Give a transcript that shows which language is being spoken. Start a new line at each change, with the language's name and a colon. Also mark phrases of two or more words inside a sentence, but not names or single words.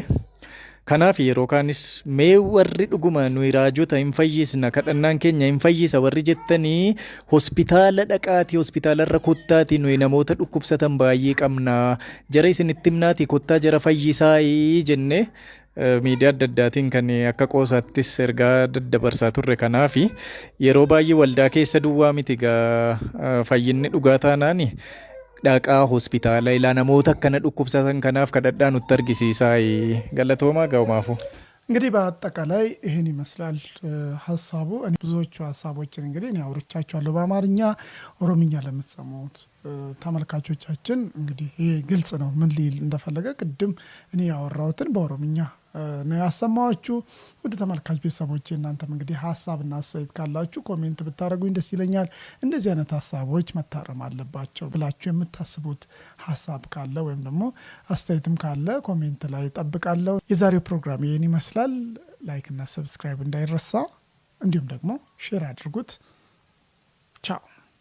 Oromo: Kanaaf yeroo kaanis mee warri dhuguma nuyi raajota hin fayyisna kadhannaan keenya hin fayyisa warri jettanii hospitaala dhaqaati hospitaalarra kottaati nuyi namoota dhukkubsatan baay'ee qabna jara isinitti himnaati kottaa jara fayyisaa jenne miidiyaa adda addaatiin kan akka qoosaattis ergaa daddabarsaa turre. Kanaaf yeroo baay'ee waldaa keessa duwwaa miti gaa fayyinni dhugaa taanaani dhaqaa hospitaala ilaa namoota akkana dhukkubsatan kanaaf kadhadhaa nutti argisiisaa galatoomaa gaa'umaafu
Amharic: እንግዲህ በአጠቃላይ ይህን ይመስላል ሀሳቡ። ብዙዎቹ ሀሳቦችን እንግዲህ እኔ አውርቻቸዋለሁ በአማርኛ። ኦሮምኛ ለምትሰሙት ተመልካቾቻችን እንግዲህ ይሄ ግልጽ ነው ምን ሊል እንደፈለገ። ቅድም እኔ ያወራሁትን በኦሮምኛ ነው ያሰማኋችሁ። ውድ ተመልካች ቤተሰቦቼ እናንተም እንግዲህ ሀሳብና አስተያየት ካላችሁ ኮሜንት ብታደርጉኝ ደስ ይለኛል። እንደዚህ አይነት ሀሳቦች መታረም አለባቸው ብላችሁ የምታስቡት ሀሳብ ካለ ወይም ደግሞ አስተያየትም ካለ ኮሜንት ላይ እጠብቃለሁ። የዛሬው ፕሮግራም ይሄን ይመስላል። ላይክ እና ሰብስክራይብ እንዳይረሳ፣ እንዲሁም ደግሞ ሼር አድርጉት። ቻው።